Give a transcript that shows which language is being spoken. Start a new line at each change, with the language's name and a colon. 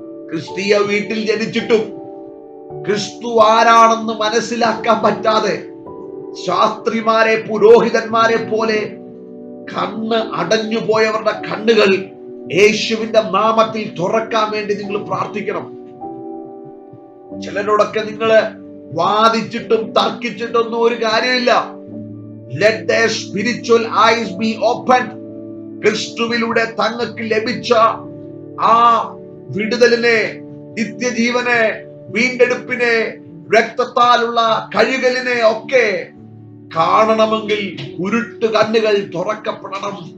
Malayalam: ക്രിസ്തീയ വീട്ടിൽ ജനിച്ചിട്ടും ക്രിസ്തു ആരാണെന്ന് മനസ്സിലാക്കാൻ പറ്റാതെ ശാസ്ത്രിമാരെ പുരോഹിതന്മാരെ പോലെ കണ്ണ് അടഞ്ഞു പോയവരുടെ കണ്ണുകൾ യേശുവിന്റെ നാമത്തിൽ തുറക്കാൻ വേണ്ടി നിങ്ങൾ പ്രാർത്ഥിക്കണം. ചിലരോടൊക്കെ നിങ്ങൾ വാദിച്ചിട്ടും തർക്കിച്ചിട്ടൊന്നും ഒരു കാര്യമില്ല.
English: Let their spiritual eyes be opened.
Malayalam: ക്രിസ്തുവിലൂടെ തങ്ങൾക്ക് ലഭിച്ച ആ വിടുതലിനെ, നിത്യജീവനെ, വീണ്ടെടുപ്പിനെ, രക്തത്താലുള്ള കഴുകലിനെ ഒക്കെ കാണണമെങ്കിൽ ഉരുട്ട് കണ്ണുകൾ തുറക്കപ്പെടണം.